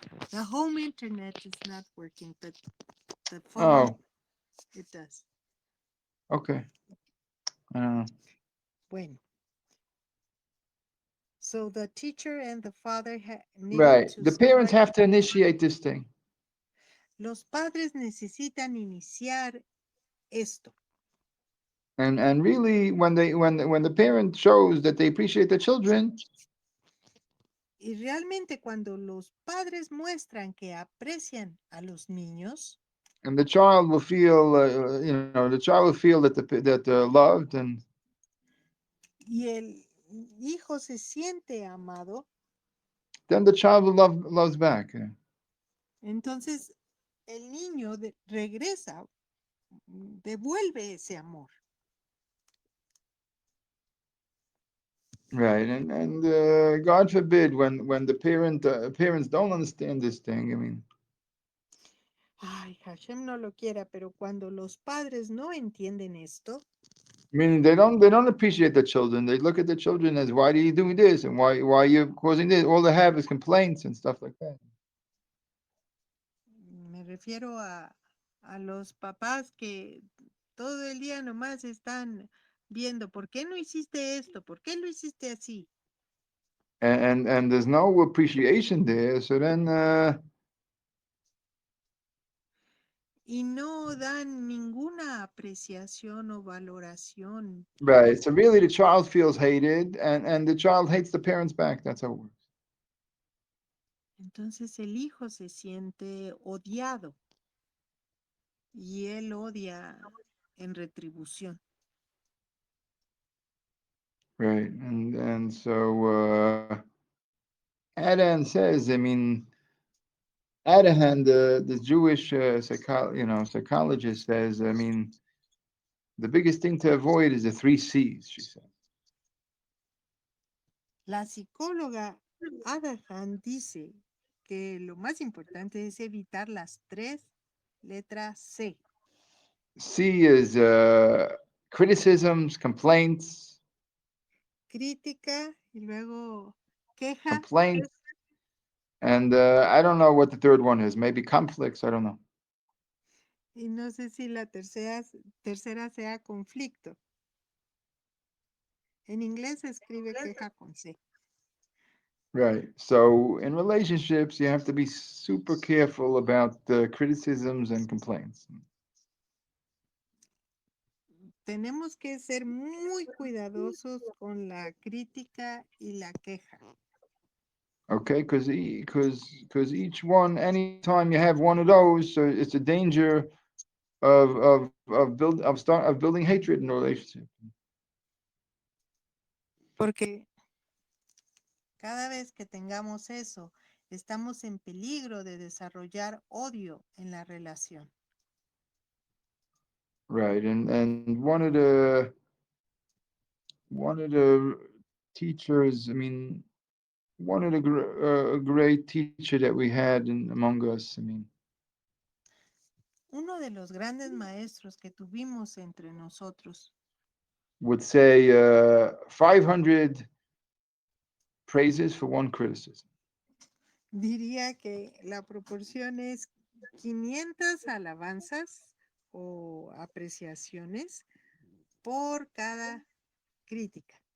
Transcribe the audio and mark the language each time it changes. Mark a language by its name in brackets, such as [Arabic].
[English] the home internet is not working, but the phone, it does. Okay. [Spanish] Bueno. [English] So the teacher and the father Right. The parents have to initiate this thing. [Spanish] Los padres necesitan iniciar esto. [English] And really, when the parent shows that they appreciate the children, [Spanish] y realmente cuando los padres muestran que aprecian a los niños, [English] and the child will feel, that they're loved, and [Spanish] y el hijo se siente amado, [English] then the child loves back. [Spanish] Entonces el niño regresa, devuelve ese amor. [English] Right, and God forbid when the parents don't understand this thing. I mean, [Spanish] Ay, Hashem no lo quiera, pero cuando los padres no entienden esto, [English] meaning they don't appreciate the children. They look at the children as, why are you doing this, and why are you causing this? All they have is complaints and stuff like that. [Spanish] me refiero a los papás que todo el día nomás están viendo, ¿por qué no hiciste esto? ¿Por qué lo hiciste así? [English] And there's no appreciation there. So then, [Spanish] Y no dan ninguna apreciación o valoración. [English] right. So really, the child feels hated, and the child hates the parents back. That's how it works. [Spanish] Entonces el hijo se siente odiado y él odia en retribución. [English] Right, and so Adan says, I mean, Adahan, the Jewish psychologist says, I mean, the biggest thing to avoid is the three C's. She said. [Spanish] La psicóloga Adahan dice que lo más importante es evitar las tres letras C. [English] C is criticisms, complaints, [Spanish] Crítica y luego queja. [English] complaints, and I don't know what the third one is. Maybe conflicts. I don't know. [Spanish] Y no sé si la tercera sea conflicto. En inglés se escribe queja con C. [English] Right. So in relationships, you have to be super careful about the criticisms and complaints. [Spanish] Tenemos que ser muy cuidadosos con la crítica y la queja. [English] Okay, because each one, anytime you have one of those, so it's a danger of building hatred in a relationship. [Spanish] Porque cada vez que tengamos eso, estamos en peligro de desarrollar odio en la relación. [English] Right, and one of the teachers, I mean, one of the great teacher that we had among us, I mean, [Spanish] Uno de los grandes maestros que tuvimos entre nosotros [English] would say 500 praises for one criticism. [Spanish] diría que la proporción es 500 alabanzas o apreciaciones por cada crítica.